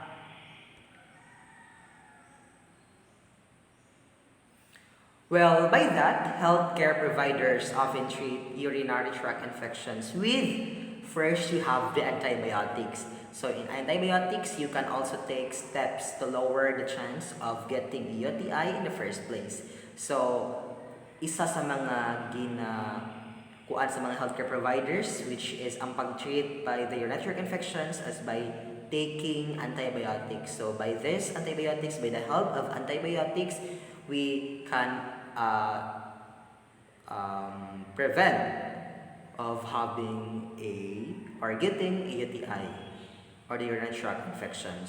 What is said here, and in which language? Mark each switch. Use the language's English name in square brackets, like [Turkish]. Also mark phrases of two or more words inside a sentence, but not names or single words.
[English] Well, by that, healthcare providers often treat urinary tract infections with first you have the antibiotics. So in antibiotics, you can also take steps to lower the chance of getting UTI in the first place. So, [Filipino] isa sa mga kuan sa mga [English] healthcare providers which is [Filipino] ang pag-treat [English] by the urinary tract infections as by taking antibiotics. So by this antibiotics, by the help of antibiotics, we can prevent of having or getting a UTI or the urinary tract infection.